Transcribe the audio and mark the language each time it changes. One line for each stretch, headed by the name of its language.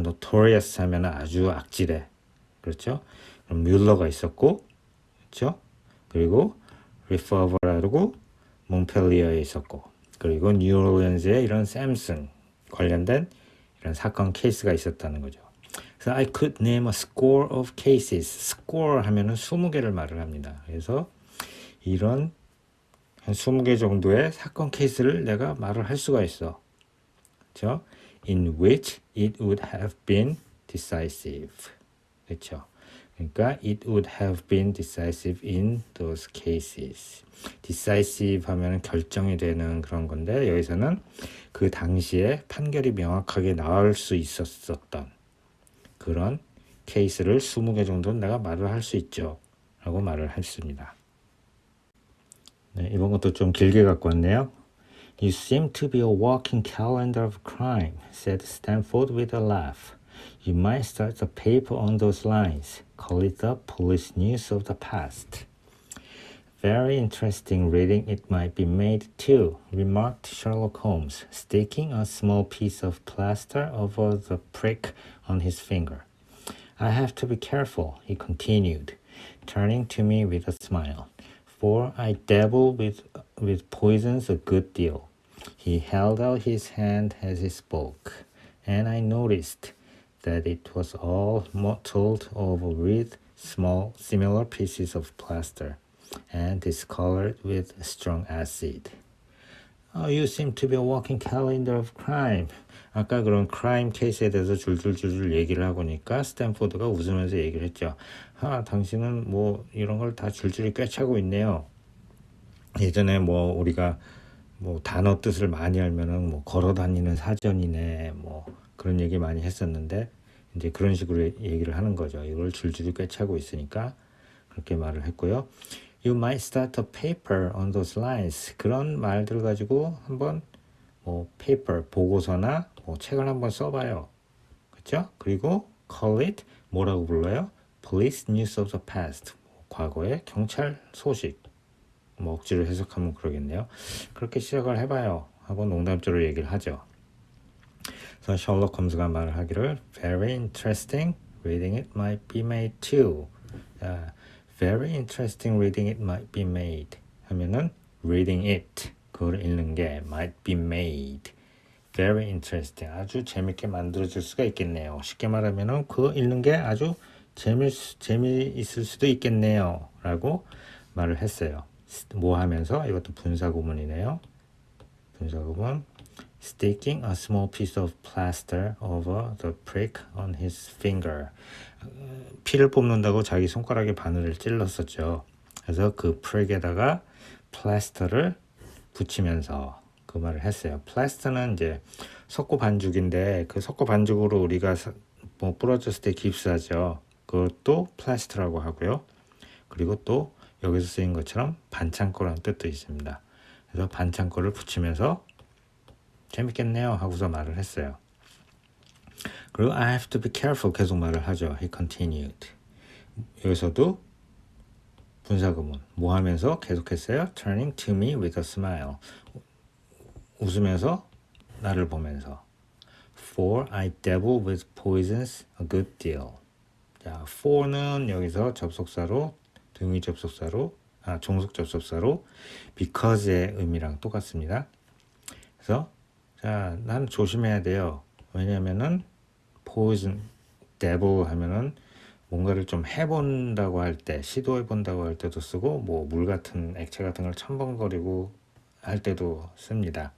Korean: 노토리어스 하면 아주 악질해, 그렇죠? 그럼 뮬러가 있었고, 그렇죠? 그리고 리퍼버라고 몽펠리어에 있었고, 그리고 뉴올리언즈에 이런 샘슨 관련된 이런 사건 케이스가 있었다는 거죠.
English: 그래서 I could name a score of cases.
Korean: score 하면은 20개를 말을 합니다. 그래서 이런 한 20개 정도의 사건 케이스를 내가 말을 할 수가 있어. 그렇죠?
English: In which it would have been decisive. 그렇죠? 그러니까 it would have been decisive in those cases.
Korean: decisive 하면 결정이 되는 그런 건데 여기서는 그 당시에 판결이 명확하게 나올 수 있었던 그런 케이스를 20개 정도는 내가 말을 할 수 있죠. 라고 말을 했습니다. 네, 이번 것도 좀 길게 갖고 왔네요.
English: You seem to be a walking calendar of crime, said Stanford with a laugh. You might start a paper on those lines. Call it the police news of the past. Very interesting reading it might be made too, remarked Sherlock Holmes, sticking a small piece of plaster over the prick on his finger. I have to be careful, he continued, turning to me with a smile, for I dabble with poisons a good deal. He held out his hand as he spoke, and I noticed that it was all mottled over with small similar pieces of plaster and discolored with strong acid. Oh, you seem to be a walking calendar of crime.
Korean: 아까 그런 crime 케이스에 대해서 줄줄줄줄 얘기를 하고니까 스탠포드가 웃으면서 얘기를 했죠. 당신은 뭐 이런 걸 다 줄줄이 꿰차고 있네요. 예전에 뭐 우리가 뭐 단어 뜻을 많이 알면은 뭐 걸어다니는 사전이네 뭐 그런 얘기 많이 했었는데 이제 그런 식으로 얘기를 하는 거죠. 이걸 줄줄이 꿰차고 있으니까 그렇게 말을 했고요.
English: You might start a paper on those lines.
Korean: 그런 말들 가지고 한번 뭐 paper 보고서나 뭐 책을 한번 써봐요. 그렇죠? 그리고
English: call it
Korean: 뭐라고 불러요?
English: Police news of the past.
Korean: 과거의 경찰 소식. 뭐 억지로 해석하면 그러겠네요. 그렇게 시작을 해봐요. 하고 농담조로 얘기를 하죠. 그래서 셜록 홈즈가 말을 하기를
English: Very interesting reading it might be made too. Very interesting reading it might be made 하면은 reading it
Korean: 그걸 읽는 게
English: might be made very interesting
Korean: 아주 재밌게 만들어질 수가 있겠네요. 쉽게 말하면은 그거 읽는 게 아주 재미있을 수도 있겠네요 라고 말을 했어요. 뭐 하면서 이것도 분사구문이네요.
English: 분사구문 sticking a small piece of plaster over the prick on his finger.
Korean: 피를 뽑는다고 자기 손가락에 바늘을 찔렀었죠. 그래서 그 prick에다가 플라스터를 붙이면서 그 말을 했어요. 플라스터는 이제 석고 반죽인데 그 석고 반죽으로 우리가 뭐 부러졌을 때 깁스하죠. 그것도 플라스터라고 하고요. 그리고 또 여기서 쓰인 것처럼 반창고라는 뜻도 있습니다. 그래서 반창고를 붙이면서 재밌겠네요 하고서 말을 했어요.
English: 그리고 I have to be careful
Korean: 계속 말을 하죠.
English: He continued.
Korean: 여기서도 분사구문 뭐 하면서 계속했어요.
English: Turning to me with a smile.
Korean: 웃으면서 나를 보면서
English: For I dabble with poisons a good deal.
Korean: 자, for는 여기서 접속사로 등위 접속사로 종속 접속사로 because의 의미랑 똑같습니다. 그래서 자, 난 조심해야 돼요. 왜냐면은 poison, dabble 하면은 뭔가를 좀 해본다고 할 때, 시도해본다고 할 때도 쓰고, 뭐 물 같은 액체 같은 걸 첨벙거리고 할 때도 씁니다.